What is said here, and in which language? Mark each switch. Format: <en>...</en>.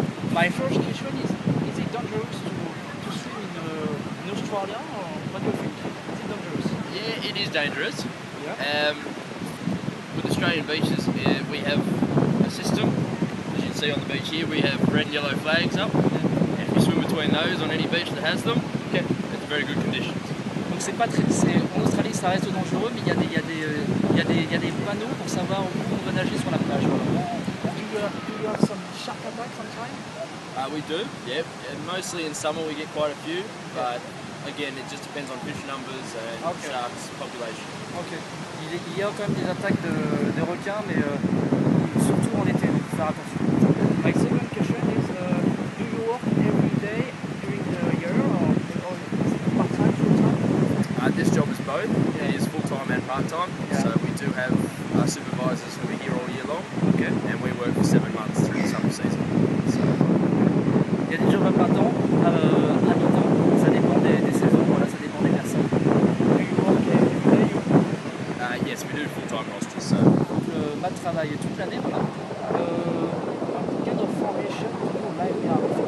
<en>My first question is it dangerous to swim in Australia, or what do you think? Is it dangerous? Yeah, it is dangerous. Yeah. With Australian beaches, we have a system. As you can see on the beach here, we have red and yellow flags up. And if you swim between those on any beach that has them, Okay. it's very good conditions.</en> <fr>Donc c'est pas très, en Australie ça reste dangereux, mais il y a des panneaux pour savoir où on va nager sur la plage. Voilà.</fr> <en>Do you have some shark attacks sometimes? We do, yeah. And mostly in summer we get quite a few, but again it just depends on fish numbers and sharks population. Ok.</en> <fr>Il y a quand même des attaques de requins, mais surtout en été, donc il faut faire attention.</fr> <en>My second question is, do you work every day during the year, or is it part-time, full-time? This job is both. It is full-time and part-time. Yeah. So we do have our supervisors who are here all year long. Ok. And we work for 7 months through the summer season.</en> <fr>Il y a des jobs à plein temps, à mi-temps, ça dépend des saisons, voilà, ça dépend des personnes.</fr> <en>Do you work every day? Yes, we do full-time rosters. So</en> <fr>Donc Matt travaille toute l'année, voilà.</fr> <en>What kind of formation do you like now?</en>